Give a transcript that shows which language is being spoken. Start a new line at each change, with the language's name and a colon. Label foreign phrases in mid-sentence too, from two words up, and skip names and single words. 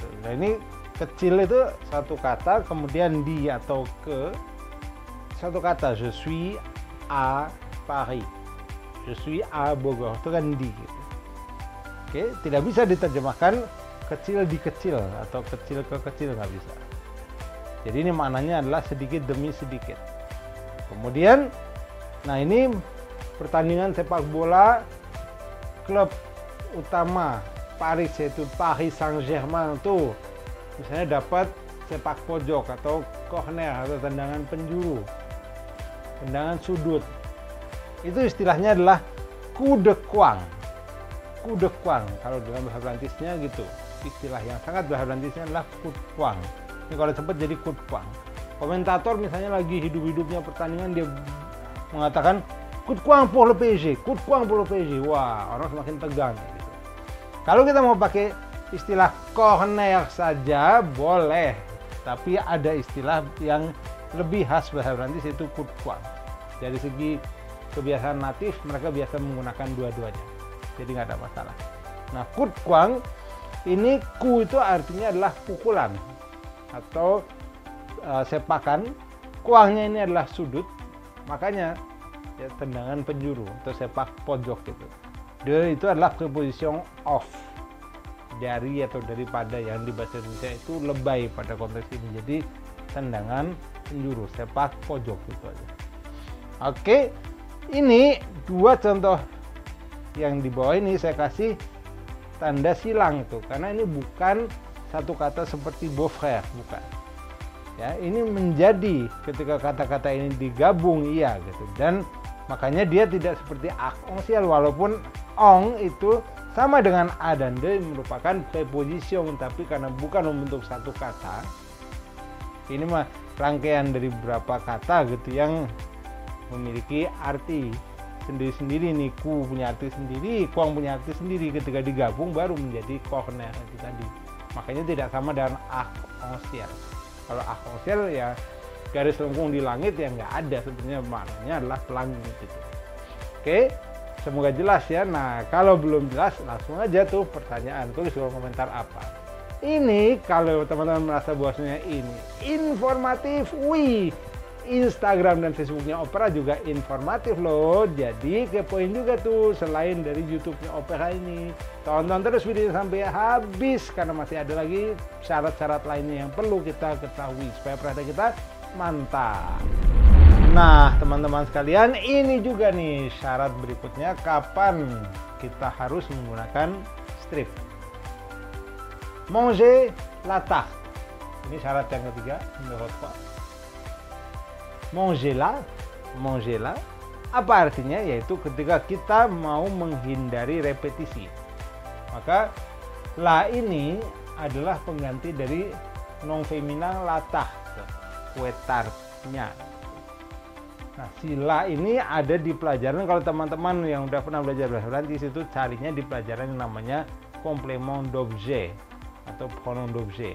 Indonesian: Nah, ini kecil itu satu kata, kemudian di atau ke satu kata.
French: Je suis à Paris, je suis à Bogor,
Indonesian: itu kan di gitu. Oke, tidak bisa diterjemahkan kecil di kecil atau kecil ke kecil, nggak bisa. Jadi ini maknanya adalah sedikit demi sedikit. Kemudian, nah ini pertandingan sepak bola klub utama Paris, yaitu Paris Saint-Germain tuh misalnya dapat sepak pojok atau corner atau tendangan penjuru, tendangan sudut, itu istilahnya adalah
French: coup de coin. Coup de coin
Indonesian: kalau dalam bahasa Prancisnya gitu, istilah yang sangat bahasa Prancisnya adalah
French: coup de coin.
Indonesian: Ini kalau cepat jadi
French: coup de coin.
Indonesian: Komentator misalnya lagi hidup-hidupnya pertandingan, dia mengatakan
French: coup de coin pour le PSG, coup de coin pour le PSG.
Indonesian: Wah, orang semakin tegang gitu. Kalau kita mau pakai istilah corner saja boleh, tapi ada istilah yang lebih khas bahasa Prancis, yaitu
French: coup de coin.
Indonesian: Dari segi kebiasaan natif mereka biasa menggunakan dua-duanya, jadi nggak ada masalah. Nah,
French: coup de coin
Indonesian: ini, coup itu artinya adalah pukulan atau sepakan, coinnya ini adalah sudut, makanya ya, tendangan penjuru atau sepak pojok gitu. De itu adalah
English: preposition of,
Indonesian: dari atau daripada, yang di bahasa Indonesia itu lebay pada konteks ini. Jadi tendangan penjuru, sepak pojok gitu aja. Oke, ini dua contoh yang di bawah ini saya kasih tanda silang tuh, karena ini bukan satu kata seperti
French: beau-frère,
Indonesian: bukan. Ya, ini menjadi ketika kata-kata ini digabung iya gitu, dan makanya dia tidak seperti
French: arc-en-ciel,
Indonesian: walaupun ong itu sama dengan a dan de merupakan preposition, tapi karena bukan membentuk satu kata, ini mah rangkaian dari beberapa kata gitu yang memiliki arti sendiri-sendiri nih. Ku punya arti sendiri, kuang punya arti sendiri, ketika digabung baru menjadi corner itu tadi. Makanya tidak sama dengan
French: arc-en-ciel.
Indonesian: Kalau
French: arc-en-ciel
Indonesian: ya garis lengkung di langit, yang nggak ada sebenarnya, maknanya adalah pelangi gitu. Oke, semoga jelas ya. Nah, kalau belum jelas langsung aja tuh pertanyaan, tulis di kolom komentar apa. Ini kalau teman-teman merasa bahwasanya ini informatif, wih, Instagram dan Facebooknya Opera juga informatif loh. Jadi kepoin juga tuh, selain dari YouTube-nya Opera ini. Tonton terus videonya sampai habis, karena masih ada lagi syarat-syarat lainnya yang perlu kita ketahui supaya perhatian kita mantap. Nah, teman-teman sekalian, ini juga nih syarat berikutnya, kapan kita harus menggunakan strip.
French: Manger la tarte.
Indonesian: Ini syarat yang ketiga, menurut Pak.
French: Manger la,
Indonesian: apa artinya? Yaitu ketika kita mau menghindari repetisi. Maka la ini adalah pengganti dari
French: nom feminin la tarte,
Indonesian: kue tartnya. Nah, si la ini ada di pelajaran, kalau teman-teman yang udah pernah belajar bahasa Prancis itu carinya di pelajaran yang namanya
French: complément d'objet
Indonesian: atau
French: pronom d'objet.